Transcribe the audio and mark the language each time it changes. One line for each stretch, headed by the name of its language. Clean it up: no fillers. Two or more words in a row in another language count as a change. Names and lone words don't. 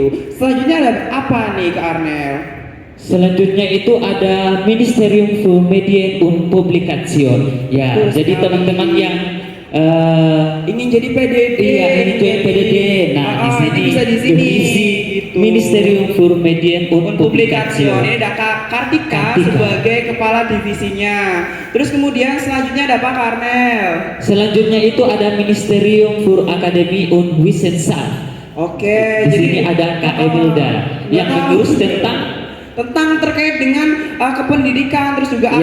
Indonesian: Selanjutnya ada apa nih Kak Arnel? Selanjutnya itu ada Ministerium für Medien und Publikation. Ya, Terus jadi teman-teman yang ingin jadi PDD. iya ini tuh yang PDD. Nah, di sini bisa di sini. divisi Gitu. Ministerium für Medien und Publikasi. Publikation. Ini ada Kak Kartika Kartika sebagai kepala divisinya. Terus kemudian selanjutnya ada Pak Karnel. Selanjutnya itu ada Ministerium für Akademie und Wissenschaft. Oke, Di sini ada Kak Emilda yang mengurus tentang terkait dengan kependidikan, terus juga